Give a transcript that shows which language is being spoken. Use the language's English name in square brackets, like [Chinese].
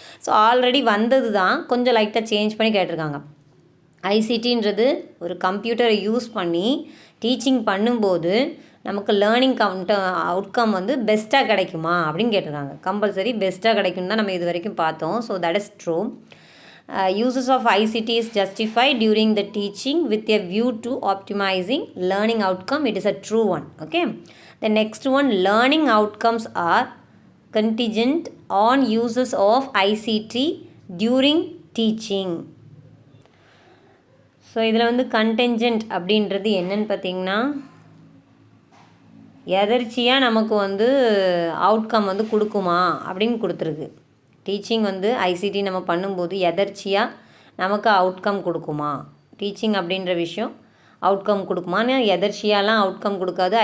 [Tamil] So already வந்தது தான், கொஞ்சம் லைட்டாக சேஞ்ச் பண்ணி கேட்டிருக்காங்க. ஐசிடின்றது ஒரு கம்ப்யூட்டரை யூஸ் பண்ணி டீச்சிங் பண்ணும்போது நமக்கு லேர்னிங் அவுட்கம் வந்து பெஸ்ட்டாக கிடைக்குமா அப்படின்னு கேட்டிருக்காங்க. கம்பல்சரி பெஸ்ட்டாக கிடைக்கும் தான் நம்ம இது வரைக்கும் பார்த்தோம். [English] So that is true. Uses of ICT is justified during the teaching with a view to optimizing learning outcome. It is a true one. Okay. The next one, learning outcomes are contingent on uses of ICT during teaching. [Tamil] So இதில் வந்து கண்டென்ஜென்ட் அப்படின்றது என்னன்னு பார்த்திங்கன்னா எதர்ச்சியாக நமக்கு வந்து outcome வந்து கொடுக்குமா அப்படின்னு கொடுத்துருக்கு. டீச்சிங் வந்து ஐசிடி நம்ம பண்ணும்போது எதர்ச்சியாக நமக்கு அவுட்கம் கொடுக்குமா, டீச்சிங் அப்படின்ற விஷயம் அவுட்கம் கொடுக்குமான்னு எதர்ச்சியாலாம் அவுட்கம் கொடுக்காது.